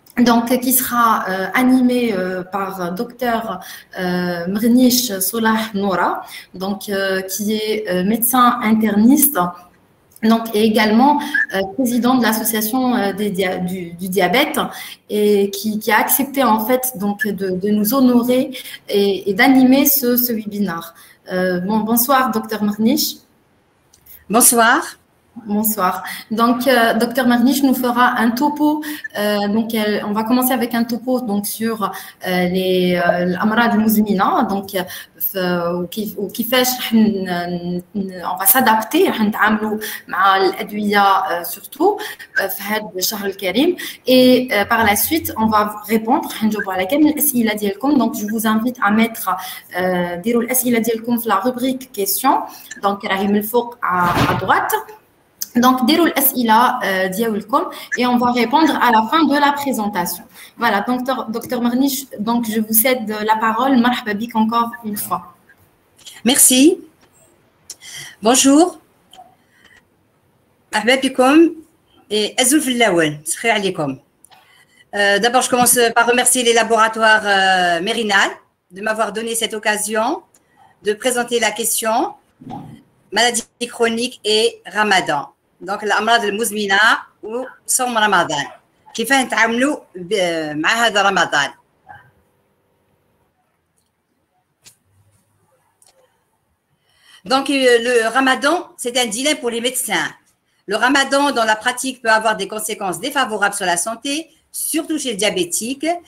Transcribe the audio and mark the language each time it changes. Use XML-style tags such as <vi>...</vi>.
<fr>Donc, qui sera animé par docteur Mrnish Solah Noura, donc qui est médecin interniste, donc et également président de l'association du diabète et qui a accepté en fait donc de nous honorer et d'animer ce webinaire. Bonsoir docteur Mrnish. Bonsoir. Bonsoir. Donc, Docteur Marniche nous fera un topo. On va commencer avec un topo donc sur les</fr> <ar>الأمراض المزمنة. Donc, وكيفاش</ar> <fr>on va s'adapter</fr> <ar>راح نتعاملوا مع الأدوية surtout في هذا الشهر الكريم.</ar> <fr>Et par la suite, on va répondre</fr> <ar>راح نجاوبوا على كامل الأسئلة ديالكم.</ar> <fr>Donc, je vous invite à mettre</fr> <ar>ديروا الأسئلة ديالكم في</ar> <fr>la rubrique questions. Donc,</fr> <ar>راهي من الفوق</ar> <fr>à droite. Donc,</fr> <ar>ديروا الأسئلة ديالكم</ar> <fr>et on va répondre à la fin de la présentation. Voilà, docteur Marniche, donc je vous cède la parole.</fr> <ar>مرحبا بك</ar> <fr>encore une fois. Merci. Bonjour.</fr> <ar>مرحبا بكم et أزول في الأول سخير عليكم.</ar> <fr>D'abord, je commence par remercier les laboratoires Mérinal de m'avoir donné cette occasion de présenter la question maladie chronique et Ramadan.</fr> <ar>Donc, الأمراض المزمنة وصوم رمضان. كيف نتعاملوا مع هذا رمضان؟</ar> <fr>Donc, le Ramadan, c'est un dilemme pour les médecins. Le Ramadan, dans la pratique, peut avoir des conséquences défavorables sur la santé, surtout chez le diabétique.</fr>